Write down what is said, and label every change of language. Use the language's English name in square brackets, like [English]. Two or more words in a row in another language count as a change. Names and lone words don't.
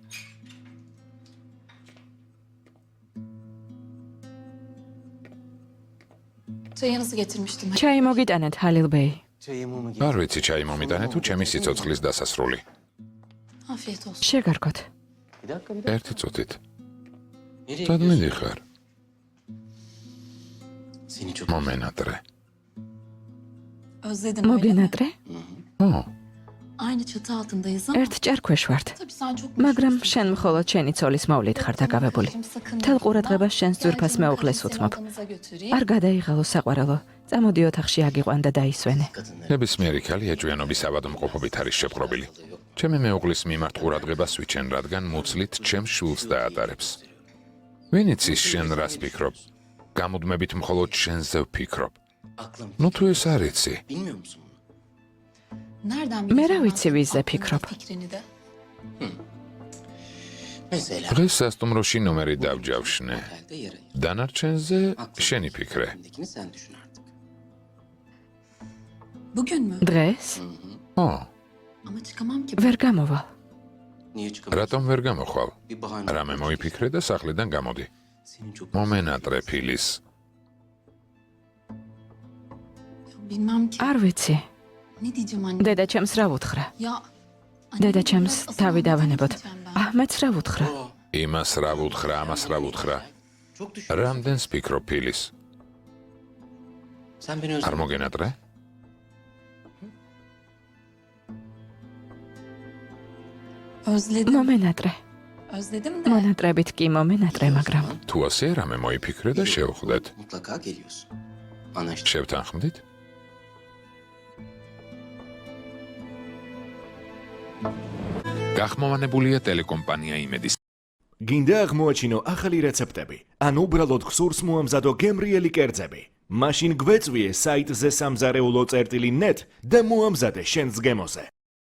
[Turkish] Çayınızı getirmiştim. [Georgian] ჩაი მოგიტანეთ, ჰალილ ბეი. [Turkish] Çayımı mı [Georgian] არ ვიცი ჩაი მომიტანე თუ ჩემი სიცოცხლის დასასრული. [Turkish] Afiyet olsun. [Georgian] შეგარგოთ. [Turkish] Bir dakika. [Georgian] ერთი წუთით. [Turkish] Nereye [Georgian] სად [Turkish] gidiyorsun? [Georgian] მიდიხარ? [Turkish] Seni çok [Georgian] მომენატრე. [Turkish] Özledim öyle mi? [Georgian] მოგენატრე? ო, [Turkish] Aynı çatı altındayız ama [Georgian] ერთ ჭერქვეშ ვართ. [Turkish] tabii sen çok [Georgian] მაგრამ [Turkish] meşgulsün. [Georgian] შენ მხოლოდ შენი ცოლის მოვლით ხარ დაკავებული. მთელ ყურადღებას შენს ძვირფას მეუღლეს უთმობ. არ გადაიღალო საყვარელო. წამოდი ოთახში აგიყვან და დაისვენე. [Turkish] kadınlar. [Georgian] ნებისმიერი ქალი ეჭვიანობის ავადმყოფობით არის შეპყრობილი. ჩემი მეუღლის მიმართ ყურადღებას ვიჩენ, რადგან მუცლით ჩემს შვილს დაატარებს. ვინ იცის შენ რას ფიქრობ? გამუდმებით მხოლოდ შენზე ვფიქრობ. [Turkish] Aklım. [Georgian] ნუ თუ ეს არ იცი, [Turkish] Bilmiyor musun bunu? Nereden [Georgian] მე რა [Turkish] bileceğim [Georgian] ვიცი [Turkish] ben [Georgian] ვიზზე [Turkish] aklını da, [Georgian] ფიქრობ. [Turkish] fikrini de? Mesela. [Georgian] დღეს სასტუმროში ნომერი დავჯავშნე. [Turkish] Otelde yer ayır. [Georgian] დანარჩენზე [Turkish] Aklım. [Georgian] შენი ფიქრე. [Turkish] Elindekini sen düşün artık. Bugün mü? [Georgian] დღეს ო, [Turkish] Ama çıkamam ki. [Georgian] ვერ გამოვალ. [Turkish] Niye çıkamıyorsun? [Georgian] რატომ ვერ გამოხვალ? [Turkish] Bir bahane. [Georgian] რამე მოიფიქრე და სახლიდან გამოდი. [Turkish] Senin çok [Georgian] მომენატრე ფილის. [Turkish] Bilmem ki. [Georgian] არ ვიცი. [Turkish] Ne diyeceğim anne? [Georgian] დედა ჩემს რა ვუთხრა? [Turkish] Ya. [Georgian] დედა [Turkish] annem [Georgian] ჩემს [Turkish] biraz [Georgian] თავი [Turkish] asılmadan [Georgian] დავანებოთ. [Turkish] gideceğim ben. [Georgian] აჰმედს რა ვუთხრა? Aa, იმას რა ვუთხრა, ამას რა ვუთხრა. [Turkish] çok düşün. [Georgian] რამდენს ფიქრობ ფილის? [Turkish] Sen beni [Georgian] არ [Turkish] özledin. [Georgian] მოგენატრე? [Turkish] Özledim. [Georgian] მომენატრე. [Turkish] Özledim de. [Georgian] მონატრებით კი მომენატრე, მაგრამ თუ ასე რამე მოიფიქრე და შევხვდეთ. [Turkish] Mutlaka geliyorsun. Anlaştık. [Georgian] შევთანხმდით? გახმოვანებულია ტელეკომპანია იმედის. გინდა აღმოაჩინო ახალი რეცეპტები? ან უბრალოდ ხსურს მოამზადო გემრიელი კერძები? მაშინ გვეწვიე საიტზე სამზარეულო.net და მოამზადე შენს გემოზე.